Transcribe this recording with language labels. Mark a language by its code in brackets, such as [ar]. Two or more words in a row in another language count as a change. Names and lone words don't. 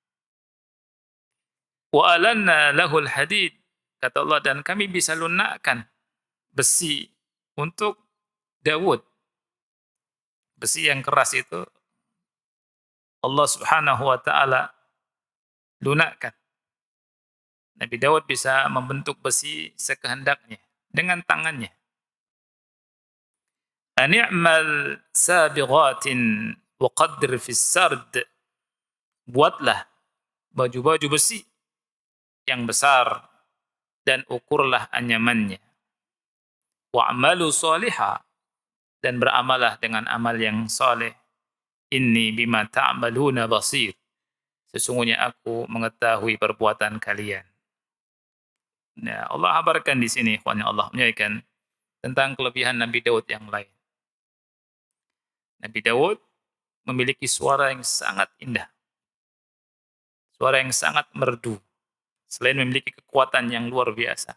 [ar] وألنا له الحديد, [id] kata Allah, dan kami bisa lunakkan besi untuk Daud. Besi yang keras itu Allah [ar] سبحانه وتعالى [id] lunakkan. Nabi Daud bisa membentuk besi sekehendaknya dengan tangannya. [ar] أن اعمل سابغات وقدر في السرد. [id] Buatlah baju-baju besi yang besar dan ukurlah anyamannya. [ar] واعملوا صالحا, [id] dan beramalah dengan amal yang saleh. [ar] إني بما تعملون بصير. [id] Sesungguhnya aku mengetahui perbuatan kalian. Nah, Allah kabarkan di sini, ikhwan Allah muliakan, tentang kelebihan Nabi Daud yang lain. Nabi Daud memiliki suara yang sangat indah. Suara yang sangat merdu. Selain memiliki kekuatan yang luar biasa.